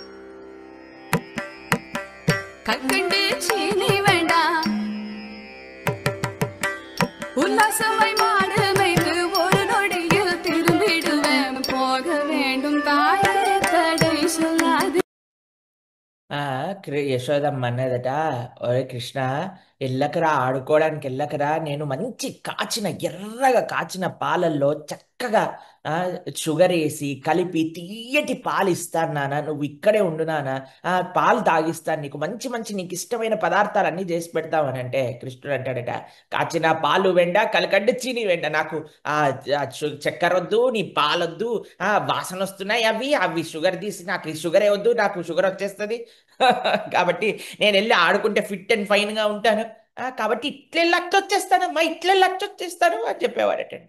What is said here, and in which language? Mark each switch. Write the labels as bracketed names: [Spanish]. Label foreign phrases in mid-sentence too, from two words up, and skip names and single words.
[Tamil] கற்கண்டு சீனி வேண்டாம் உல்லாசமாய் மாடு மேய்த்து ஒரு நொடியில் திரும்பிடுவேன் போக வேண்டும் தாயே தடை சொல்லாதே [Telugu] యశోదమ్మ అన్నదట, ఒరే కృష్ణ, వెళ్ళకరా, ఆడుకోవడానికి వెళ్ళకరా, నేను మంచి కాచిన ఎర్రగా కాచిన పాలల్లో చక్కగా షుగర్ వేసి కలిపి తీయటి పాలు ఇస్తాను నాన్న, నువ్వు ఇక్కడే ఉండు నాన్న, పాలు తాగిస్తాను, నీకు మంచి మంచి నీకు ఇష్టమైన పదార్థాలు అన్నీ చేసి పెడతామని అంటే కృష్ణుడు అంటాడట, కాచిన పాలు వెంట కలకడ్డ చీని వెంట, నాకు చక్కెర వద్దు, నీ పాలొద్దు, వాసన వస్తున్నాయి అవి అవి షుగర్ తీసి, నాకు ఈ షుగరే వద్దు, నాకు షుగర్ వచ్చేస్తుంది కాబట్టి నేను వెళ్ళి ఆడుకుంటే [English] fit and fineగా [Telugu] ఉంటాను, కాబట్టి ఇట్లే లచ్చొచ్చేస్తానమ్మా, ఇట్లే లచ్చొచ్చేస్తాను అని చెప్పేవాడటండి.